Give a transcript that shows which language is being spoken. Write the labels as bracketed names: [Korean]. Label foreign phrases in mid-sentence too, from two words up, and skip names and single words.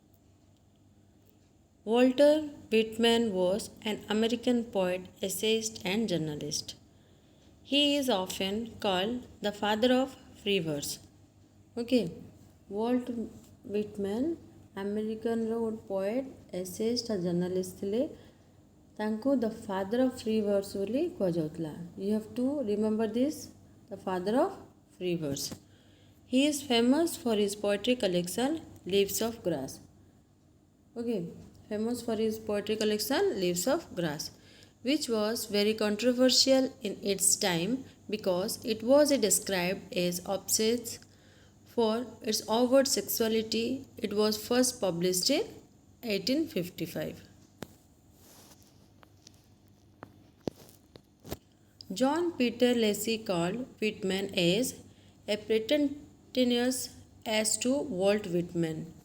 [English] Walter Whitman was an American poet, essayist, and journalist. He is often called the father of free verse. [Odia] Okay, [English] Walt Whitman American poet, essayist, and journalist [Odia] ଥିଲେ ତାଙ୍କୁ [English] the father of free verse [Odia] ବୋଲି କୁହାଯାଉଥିଲା. [English] You have to remember this, the father of free verse. He is famous for his poetry collection Leaves of Grass. Okay, famous for his poetry collection Leaves of Grass, which was very controversial in its time because it was described as obsessed for its overt sexuality. It was first published in 1855. John Peter Lacey called Whitman as a pretentious as to Walt Whitman.